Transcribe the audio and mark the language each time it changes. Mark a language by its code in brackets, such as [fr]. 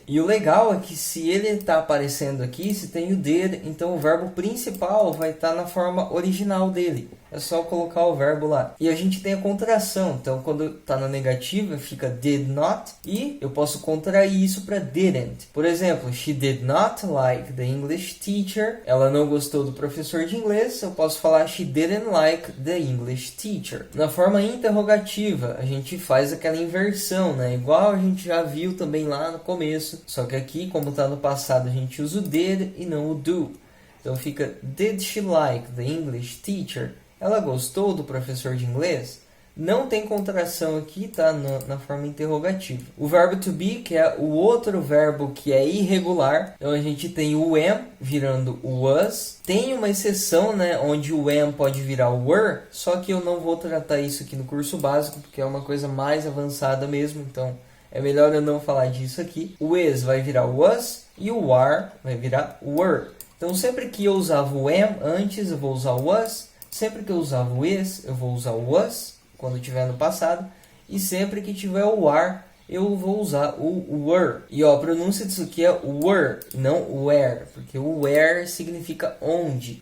[pt] E o legal é que se ele está aparecendo aqui, se tem o did, então o verbo principal vai estar na forma original dele. É só colocar o verbo lá. E a gente tem a contração. Então, quando está na negativa, fica did not. E eu posso contrair isso para didn't. Por exemplo, [en] she did not like the English teacher. [pt] Ela não gostou do professor de inglês. Eu posso falar [en] she didn't like the English teacher. [pt] Na forma interrogativa, a gente faz aquela inversão, Igual a gente já viu também lá no começo. Só que aqui, como está no passado, a gente usa o did e não o do. Então fica, [en] did she like the English teacher? [pt] Ela gostou do professor de inglês? Não tem contração aqui, tá? Na forma interrogativa. O verbo to be, que é o outro verbo que é irregular. Então a gente tem o am virando o was. Tem uma exceção, onde o am pode virar o were. Só que eu não vou tratar isso aqui no curso básico, porque é uma coisa mais avançada mesmo. Então é melhor eu não falar disso aqui. O is vai virar was e o are vai virar were. Então sempre que eu usava o am antes, eu vou usar o was. Sempre que eu usava o is, eu vou usar o was quando tiver no passado. E sempre que tiver o are, eu vou usar o were. E ó, a pronúncia disso aqui é were, não where, porque o where significa onde.